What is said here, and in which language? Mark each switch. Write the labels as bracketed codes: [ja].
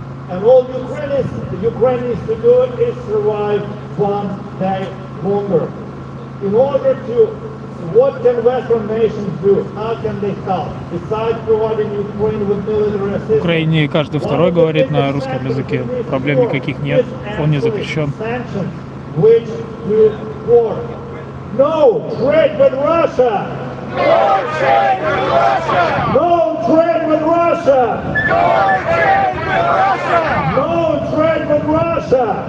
[en] And all Ukraine needs to do is survive one day longer. In order to, what can Western nations do? How can they help? Besides providing Ukraine with military [ru] В [en] assistance. [ru] Украине каждый второй говорит на русском языке. Проблем никаких нет. Он не запрещен. [en] Sanctions which do work. No trade with Russia! No trade with Russia! No trade with Russia! No trade with Russia!